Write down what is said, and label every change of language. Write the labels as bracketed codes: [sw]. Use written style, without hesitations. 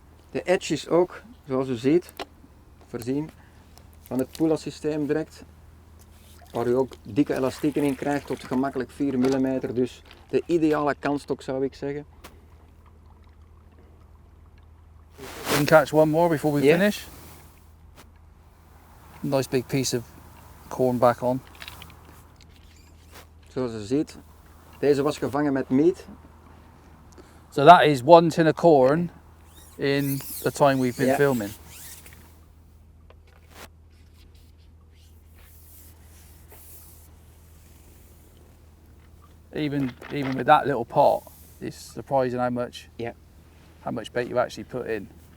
[nl] De edge is ook, zoals u ziet, voorzien van het Pula systeem direct, waar u ook dikke elastieken in krijgt tot gemakkelijk 4 mm, dus de ideale kantstok zou ik zeggen. [en] We can catch one more before we finish. Nice big piece of corn back on. [nl] Zoals u ziet, deze was gevangen met meat. [en] So that is 1 tin of corn in the time we've been filming. Even with that little pot, it's surprising how much bait you actually put in.